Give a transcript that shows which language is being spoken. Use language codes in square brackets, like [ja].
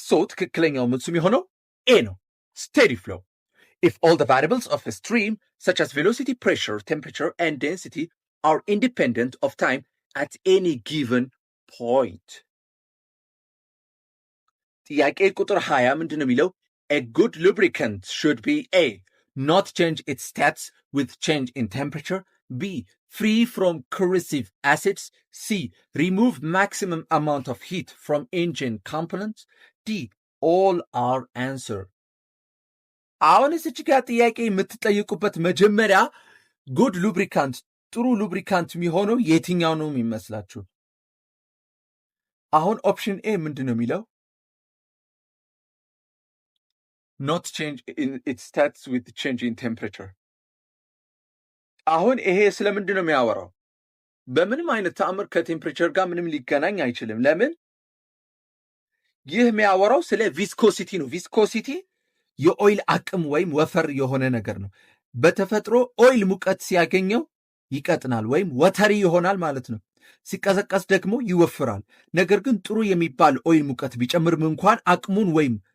[am] ትክክለኛው መልሱ የሆነው ኤ ነው፣ ስቴዲ ፍሎ። [en] If all the variables of a stream, such as velocity, pressure, temperature, and density, are independent of time at any given point. [am] ጥያቄ ቁጥር 20 ምንድን ነው የሚለው? [en] A good lubricant should be A. not change its stats with change in temperature. B, free from corrosive acids. C, remove maximum amount of heat from engine components. D, all are answer. [am] አሁን እዚች ጋር ጥያቄ የምትጠይቁበት መጀመሪያ ጉድ ሉብሪካንት ጥሩ ሉብሪካንት የሚሆነው የትኛው ነው የሚመስላችሁ? አሁን ኦፕሽን ኤ ምንድን ነው የሚለው? [en] not change in its stats with change in temperature. [am] አሁን ይሄ ስለምንድን ነው የሚያወራው? በምንም አይነት ተአምር ከቴምፕሬቸር ጋር ምንም ሊገናኝ አይችልም። ለምን? ይህ የሚያወራው ስለ ቪስኮሲቲ ነው። ቪስኮሲቲ የኦይል አቅም ወይም ወፈር የሆነ ነገር ነው። በተፈጥሮ ኦይል ሙቀት ሲያገኘው ይቀጥናል ወይም ወተሪ ይሆናል ማለት ነው። ሲቀዘቀስ ደግሞ ይወፍራል። ነገር ግን ጥሩ የሚባል ኦይል ሙቀት ቢጨምርም እንኳን አቅሙን ወይም